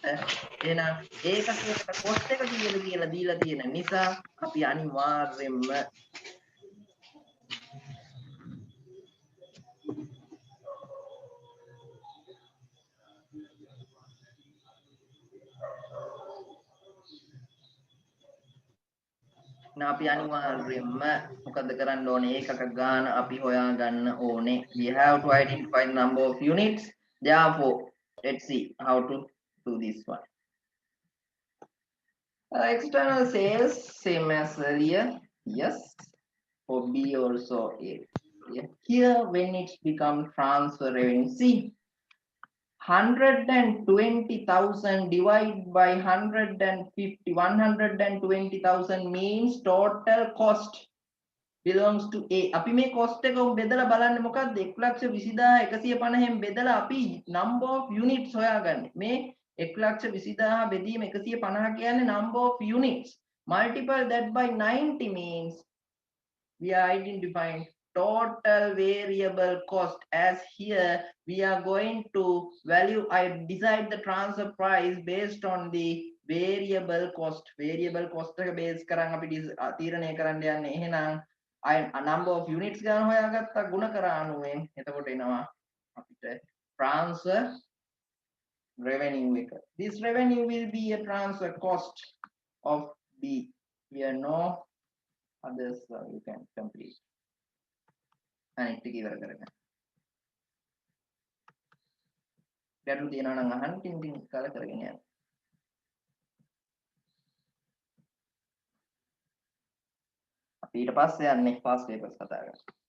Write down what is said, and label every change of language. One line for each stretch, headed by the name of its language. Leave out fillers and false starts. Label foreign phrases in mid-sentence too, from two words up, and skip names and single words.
Sinhala: එහෙනම් ඒකකයකට cost එක කීයද කියලා දීලා තියෙන නිසා අපි අනිවාර්යෙන්ම අපි අනිවාර්යෙන්ම මොකද කරන්න ඕනේ ඒකක ගාන අපි හොයාගන්න ඕනේ.
English: We have to identify the number of units. Therefore, let's see how to do this one. External sales same as earlier. Yes, for B also A. Yeah. Here when it's become transfer revenue, see 120,000 divided by 150, 120,000 means total cost belongs to A.
Sinhala: අපි මේ cost එක බෙදලා බලන්නේ මොකද්ද? 1,20,150න් බෙදලා අපි
English: number of units
Sinhala: හොයාගන්නේ. මේ 1,20,000 බෙදීම 150 කියන්නේ
English: number of units. Multiply that by 90 means we are identifying total variable cost. As here we are going to value, I decide the transfer price based on the variable cost. Variable cost
Sinhala: එක base කරන් අපි තීරණය කරන්න යන්නේ. එහෙනම් a
English: number of units
Sinhala: ගන්න හොයාගත්තා ගුණ කරා 90ෙන්. එතකොට එනවා අපිට
English: transfer revenue
Sinhala: එක.
English: This revenue will be a transfer cost of B. Here no others you can complete.
Sinhala: අනිත් ටික ඉවර කරගන්න. ගැටලු තියෙනවා නම් අහන්න ටින් කාලා කරගෙන යන්න. අපි ඊට පස්සේ යන්නේ
English: past papers
Sinhala: කතා කරමු.